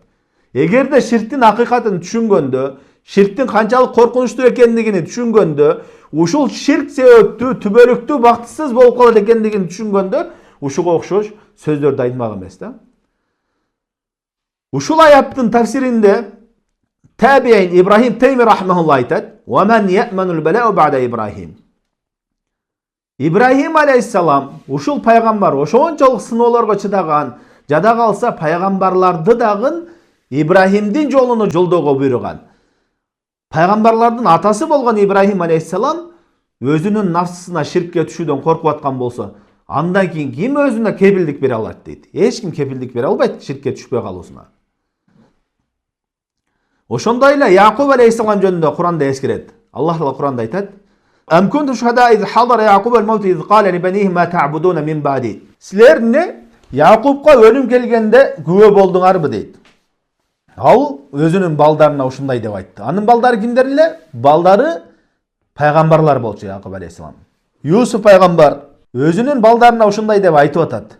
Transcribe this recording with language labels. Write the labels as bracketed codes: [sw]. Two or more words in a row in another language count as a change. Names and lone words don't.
[ky] Эгерде ширктин акыйкатын түшүнгөндө, ширктин канчалык коркунучтуу экендигин түшүнгөндө, ушул ширк себептүү, түбөлүктүү, бактысыз болуп калат экендигин түшүнгөндө, ушуга окшош сөздөрдү айтмак эмес да. Ушул аяттын тафсиринде Табиин Ибрахим Тайми рахмахулла айтат: [ar] "ومن يأمن البلاء بعد إبراهيم." [ky] Ибрахим алейхиссалам ушул пайгамбар ошончолук сыноолорго чыдаган, жада калса пайгамбарларды дагы Ибрахимдин жолуну жолдоого буйруган. Пайгамбарлардын атасы болгон Ибрахим алейхиссалам өзүнүн нафсысына ширкке түшүүдөн коркуп аткан болсо, Андан кийин ким өзүнө кепилдик бере алат дейт. Эч ким кепилдик бере албайт ширкке түшпөй калуусуна. Ошондой эле Якуб алейхиссалам жөнүндө Куранда эскерет. Аллах Таала Куранда айтат: [ar] "أم كنتم شهداء إذ حضر يعقوب الموت إذ قال لبنيه ما تعبدون من بعدي." [ky] Силер эмне Якубка өлүм келгенде күбө болдуңарбы дейт. Ал өзүнүн балдарына ушундай деп айтты. Анын балдары кимдер эле? Балдары пайгамбарлар болчу Якуб алейхиссалам. Юсуф пайгамбар өзүнүн балдарына ушундай деп айтып атат.